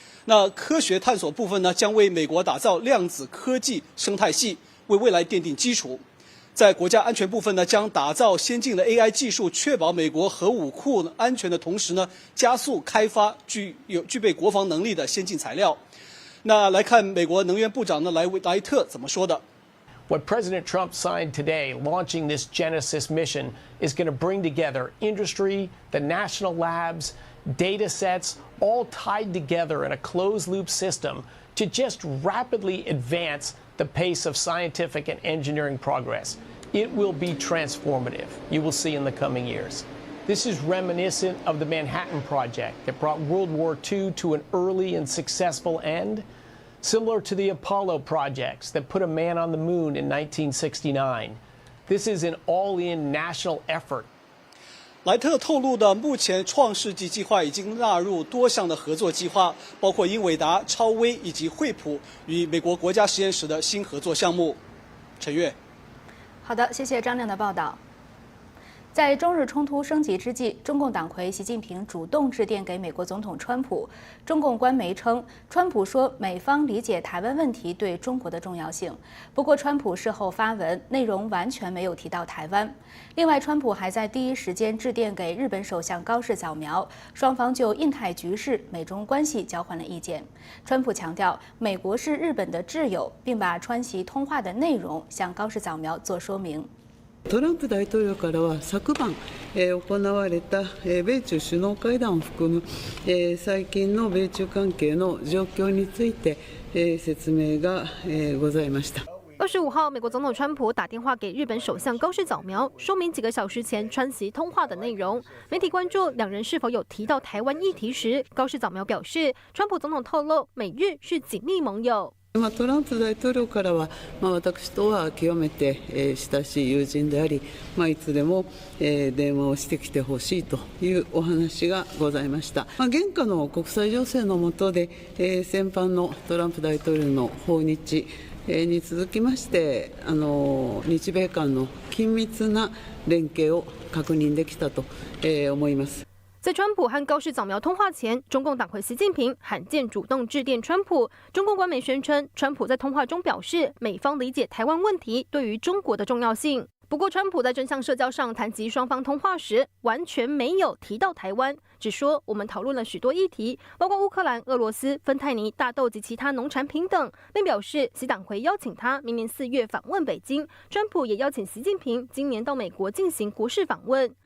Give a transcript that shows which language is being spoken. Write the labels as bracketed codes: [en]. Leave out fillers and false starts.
[zh] 那科学探索部分将为美国打造量子科技生态系，为未来奠定基础。在国家安全部分将打造先进的 AI 技术，确保美国核武库安全的同时加速开发具备国防能力的先进材料。那来看美国能源部长莱特怎么说的。 [en] What President Trump signed today, launching this Genesis mission, is going to bring together industry, the national labs, data sets, all tied together in a closed-loop system to just rapidly advance the pace of scientific and engineering progress. It will be transformative, you will see in the coming years. This is reminiscent of the Manhattan Project that brought World War II to an early and successful end. Similar to the Apollo projects that put a man on the moon in 1969. This is an all-in national effort. [zh] 莱特透露目前创世纪计划已经纳入多项的合作计划，包括英伟达、超微以及惠普与美国国家实验室的新合作项目。陈月。好的，谢谢张亮的报道。在中日冲突升级之际，中共党魁习近平主动致电给美国总统川普。中共官媒称，川普说美方理解台湾问题对中国的重要性。不过，川普事后发文，内容完全没有提到台湾。另外，川普还在第一时间致电给日本首相高市早苗，双方就印太局势、美中关系交换了意见。川普强调，美国是日本的挚友，并把川习通话的内容向高市早苗做说明。 [ja] トランプ大統領からは昨晩、行われた、米中首脳会談を含む、最近の米中関係の状況について、説明が、ございました。 [zh] 25号，美国总统川普打电话给日本首相高市早苗，说明几个小时前川习通话的内容。媒体关注两人是否有提到台湾议题时，高市早苗表示，川普总统透露美日是紧密盟友。 [ja] トランプ大統領からは、私とは極めて親しい友人であり、いつでも電話をしてきてほしいというお話がございました。現下の国際情勢の下で、先般のトランプ大統領の訪日に続きまして、日米間の緊密な連携を確認できたと思います。 [zh] 在川普和高市早苗通话前，中共党魁习近平罕见主动致电川普。中共官媒宣称，川普在通话中表示，美方理解台湾问题对于中国的重要性。不过，川普在真相社交上谈及双方通话时，完全没有提到台湾，只说我们讨论了许多议题，包括乌克兰、俄罗斯、芬太尼、大豆及其他农产品等，并表示习党魁邀请他明年4月访问北京，川普也邀请习近平今年到美国进行国事访问。